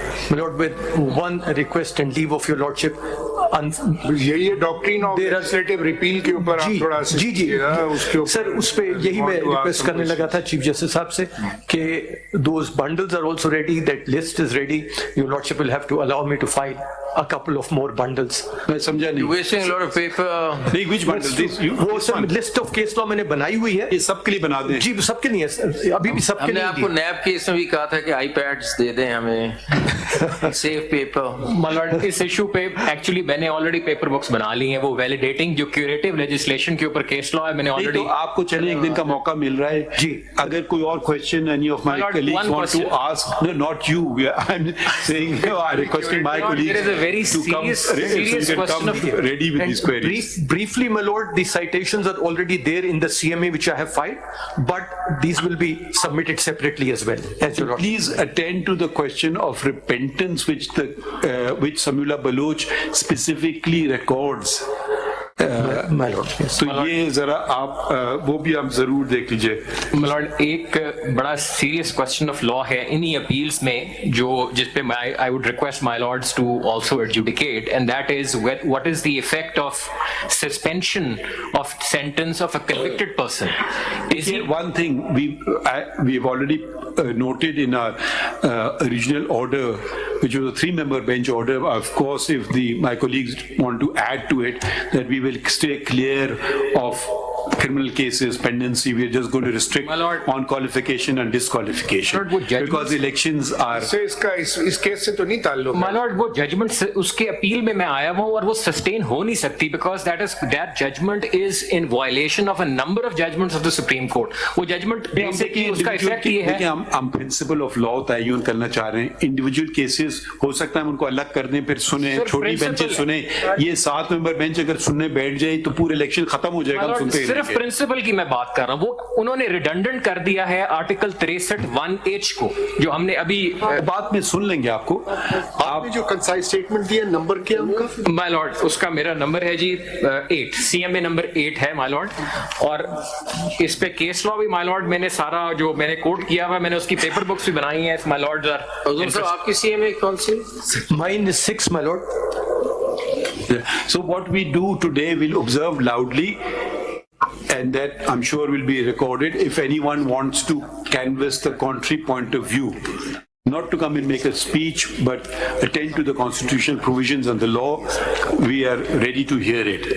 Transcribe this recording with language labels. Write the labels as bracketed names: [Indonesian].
[English] My lord, with one request and leave of your lordship. [Hindi] ये doctrine of legislative repeal के ऊपर आप थोड़ा जी सर, उस पे यही मैं रिक्वेस्ट करने लगा था चीफ जस्टिस साहब से कि [English] those bundles are also ready, that list is ready. Your lordship will have to allow me to file a couple of more bundles. [Hindi] मैं समझा नहीं. [English] You're wasting a lot of paper. नहीं, which bundles? [Hindi] वो sir list of case law मैंने बनाई हुई है. ये सबके लिए बना दें. जी सबके नहीं है, अभी भी सबके नहीं. हमने आपको नैब केस में भी कहा था कि iPads दे दें हमें. [English] Save paper. My lord, [Hindi] इस इशू पे एक्चुअली मैंने ऑलरेडी पेपर बुक्स बना ली हैं. वो वैलिडेटिंग जो क्यूरेटिव लेजिस्लेशन के ऊपर केस लॉ है मैंने ऑलरेडी. तो आपको चले एक दिन का मौका मिल रहा है जी. अगर कोई और [English] Question any of my colleagues want to ask, no, not you, I'm saying, I'm requesting my colleagues. There is a very serious question of ready with these queries. Briefly, my lord, the citations are already there in the CMA which I have filed, but these will be submitted separately as well. Please attend to the question of repentance which Samula Baloch specifically records. My lord, yes. [Hindi] तो ये जरा आप वो भी आप जरूर देख लीजिए. [English] My lord, [Hindi] एक बड़ा सीरियस क्वेश्चन ऑफ लॉ है इन्हीं अपील्स में जो जिस पे [English] I would request my lords to also adjudicate, and that is what is the effect of suspension of sentence of a convicted person. Is it one thing we've already noted in our original order, which was a 3-member bench order. Of course, if my colleagues want to add to it, that we will stay clear of criminal cases, pendency. We are just going to restrict on qualification and disqualification because elections are. [Hindi] इस case से तो नहीं ताल्लुक. [English] My lord, वो judgment [Hindi] उसके appeal में मैं आया हूँ और वो [English] sustain हो नहीं सकती because that judgment is in violation of a number of judgments of the Supreme Court. [Hindi] वो judgment basically उसका effect ये है. हम [English] principle of law [Hindi] तयन करना चाह रहे हैं. [English] Individual cases [Hindi] हो सकता है उनको अलग कर दें, फिर सुने, छोटी बेंचेस सुने. ये 7-member बेंच अगर सुनने बैठ जाए तो पूरे इलेक्शन खत्म हो जाएगा. सुनते सिर्फ प्रिंसिपल की मैं बात कर रहा हूं. वो उन्होंने रिडंडेंट कर दिया है आर्टिकल 63(1)H को, जो हमने अभी बात में सुन लेंगे. आपने जो कंसाइज स्टेटमेंट दिया, नंबर क्या उनका? माय लॉर्ड, उसका मेरा नंबर है जी 8, CMA नंबर 8 है माय लॉर्ड. और इस पे केस लॉ भी माय लॉर्ड मैंने सारा जो मैंने कोट किया हुआ, मैंने उसकी पेपर बुक्स भी बनाई हैं माय लॉर्ड. आपकी CMA कौन सी? [English] Mine is 6, my lord. So what we do today, we'll observe loudly, and that I'm sure will be recorded. If anyone wants to canvass the contrary point of view, not to come and make a speech, but attend to the constitutional provisions and the law, we are ready to hear it.